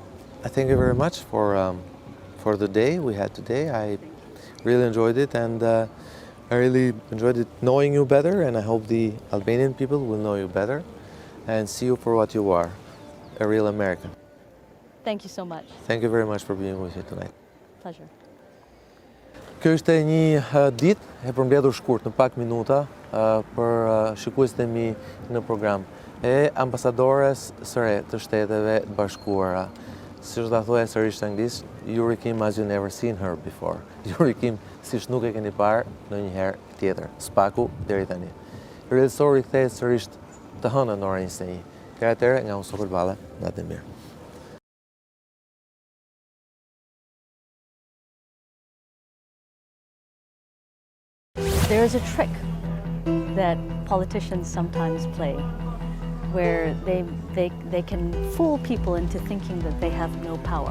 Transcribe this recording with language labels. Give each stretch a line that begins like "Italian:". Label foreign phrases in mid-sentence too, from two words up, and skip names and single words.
English: I thank you very much for the day we had today. I really enjoyed it, and I really enjoyed it knowing you better, and I hope the Albanian people will know you better and see you for what you are, a real American. Thank you so much. Thank you very much for being with me tonight. Pleasure.
Albanian: Kjo ishte një ditë e përmbledhur shkurt në pak minuta për shikuesit e mi në program e ambasadores së re të Shteteve të Bashkuara. Siç ta thuaj sërish anglisht,
English: Yuri Kim as you never seen her before.
Albanian: Yuri Kim siç nuk e keni parë ndonjëherë tjetër. Spaku deri tani. Realisori kthehet sërish të hënën në orën 21. Atëherë nga unë Sokol Balla, natë mirë.
English: There is a trick that politicians sometimes play where they can fool people into thinking that they have no power.